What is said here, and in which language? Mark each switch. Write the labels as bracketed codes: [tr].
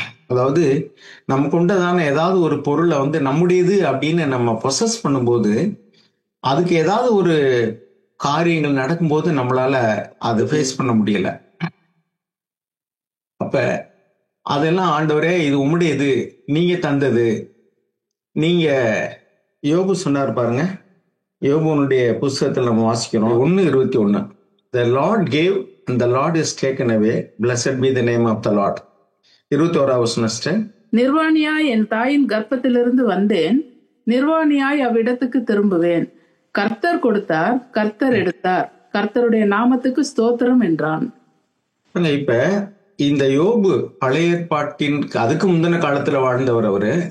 [ta] அதாவது நமக்கு உண்டதான ஏதாவது ஒரு பொருளை நம்முடையது அப்படின்னு நம்ம பொசஸ் பண்ணும்போது, அதுக்கு ஏதாவது ஒரு காரியங்கள் நடக்கும்போது நம்மளால அது ஃபேஸ் பண்ண முடியல. அப்ப அதெல்லாம் ஆண்டவரே இது உம்முடையது, நீங்க தந்தது. நீங்க யோபு சொன்னார் பாருங்க, யோபுனுடைய புஸ்தகத்தில் நம்ம வாசிக்கிறோம் 1:21. [en] The Lord gave and the Lord is taken away, blessed be the name of the Lord. [ta] 21வது வசனம். நிர்வாணியாய் என் தாயின் கர்ப்பத்திலிருந்து வந்தேன், நிர்வாணியாய் அவ்விடத்துக்கு திரும்புவேன். கர்த்தர் கொடுத்தார், கர்த்தர் எடுத்தார், கர்த்தருடைய நாமத்துக்கு ஸ்தோத்திரம் என்றான். இப்ப இந்த யோபு பழைய ஏற்பாட்டின் அதுக்கு முந்தின காலத்துல வாழ்ந்தவர் அவரு.